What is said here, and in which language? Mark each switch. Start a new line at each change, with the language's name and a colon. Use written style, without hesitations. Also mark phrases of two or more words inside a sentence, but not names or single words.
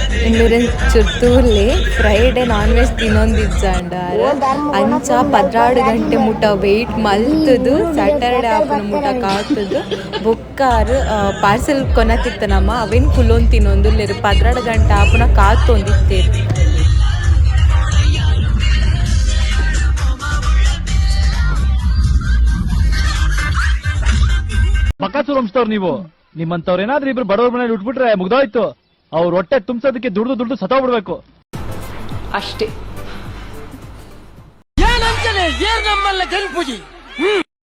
Tulu: ಬೆಂಗಳೂರಿನ ಚುರ್ತೂರ್ಲಿ
English: Friday non veg
Tulu: ತಿನ್ನೊಂದಿಜ್ಜಾಂಡ ಅಂಚ 16 ಗಂಟೆ ಮುಟ ವೆಯ್ಟ್ ಮಲ್ತದು ಸ್ಯಾಟರ್ಡೆ ಆಪನ ಮುಟ ಕಾತದು ಬೊಕ್ಕಾರು ಪಾರ್ಸೆಲ್ ಕೊನತಿತ್ತನಮ್ಮ ಅವೇನು ಕುಲೊಂದು ತಿನ್ನೊಂದು 16 ಗಂಟೆ ಆಪನ ಕಾತೊಂದಿತ್ತೇರು.
Kannada: ಬಕಾಸೂರ್ ವಂಶದವ್ರು ನೀವು. ನಿಮ್ಮಂತವ್ರು ಏನಾದ್ರೂ ಇಬ್ರು ಬಡವ್ರ ಮನೇಲಿ ಉಟ್ಬಿಟ್ರೆ ಮುಗ್ದೋಯ್ತು. ಅವ್ರ ಹೊಟ್ಟೆ ತುಂಬಿಸೋದಕ್ಕೆ ದುಡ್ದು ಸತ್ತೋಗ್ಬಿಡ್ಬೇಕು ಅಷ್ಟೇ. ಏನಂತಾನೆ ಏನ್ ನಮ್ಮಲ್ಲ ಗಣಪೂಜಿ.